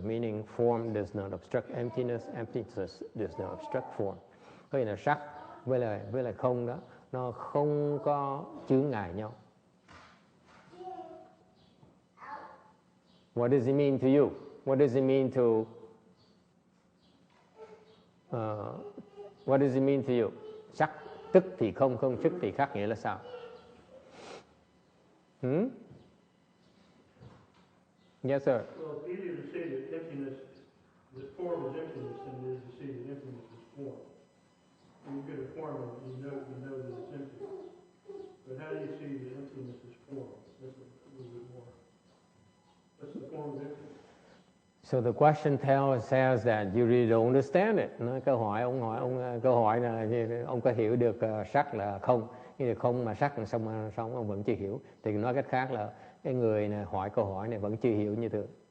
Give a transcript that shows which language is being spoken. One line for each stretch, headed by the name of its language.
English: Meaning, form does not obstruct emptiness, emptiness does not obstruct form.
Vietnamese: Có nghĩa là sắc với lại không đó, nó không có chướng ngại nhau.
English: What does it mean to you? What does it mean to? What does it mean to you?
Vietnamese: Sắc tức thì không, không tức thì khác, nghĩa là sao?
English: Yes, sir. Well, it's easier to see that emptiness, that form is emptiness, than it is to see that emptiness is form. When you get a form, you know that it's empty. But how do you see that emptiness is form? That's a little bit more. That's the form of emptiness. So the question says that you really don't understand it.
Vietnamese: Câu hỏi là ông có hiểu được sắc là không, nhưng mà không mà sắc là xong ông vẫn chưa hiểu. Thì nói cách khác là cái người này hỏi câu hỏi này vẫn chưa hiểu như thường.